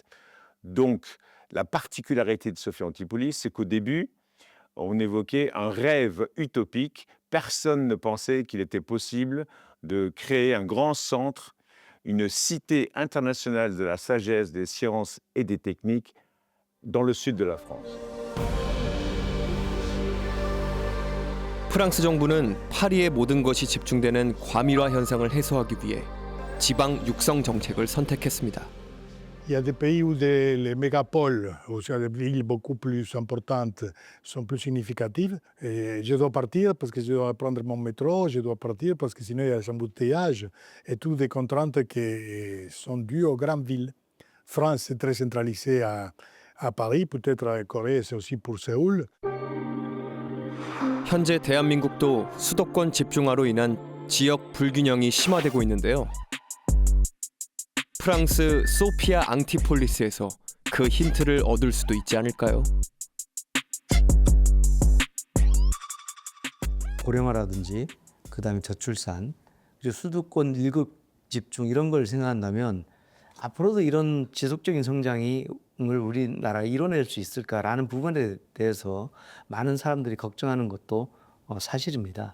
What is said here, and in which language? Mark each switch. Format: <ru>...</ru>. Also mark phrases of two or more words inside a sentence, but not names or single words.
<fr>Donc, la particularité de Sophia Antipolis, c'est qu'au début, on évoquait un rêve utopique. Personne ne pensait qu'il était possible de créer un grand centre une cité internationale de la sagesse, des sciences et des techniques dans le sud de la France.</fr> <ko>프랑스 정부는 파리의 모든 것이 집중되는 과밀화 현상을 해소하기 위해 지방 육성 정책을 선택했습니다.</ko> <fr>Il y a des pays où les mégapoles, ou soit des villes beaucoup plus importantes, sont plus significatives. Et je dois partir parce que je dois prendre mon métro, je dois partir parce que sinon il y a des embouteillages et toutes des contraintes qui sont dues aux grandes villes. France, c'est très centralisé à Paris, peut-être à Corée, c'est aussi pour Séoul.</fr> <ko>현재 대한민국도 수도권 집중화로 인한 지역 불균형이 심화되고 있는데요. 프랑스 소피아 앙티폴리스에서 그 힌트를 얻을 수도 있지 않을까요? 고령화라든지 그다음에 저출산, 그리고 수도권 일급 집중 이런 걸 생각한다면 앞으로도 이런 지속적인 성장을 우리나라가 이뤄낼 수 있을까라는 부분에 대해서 많은 사람들이 걱정하는 것도 사실입니다.</ko>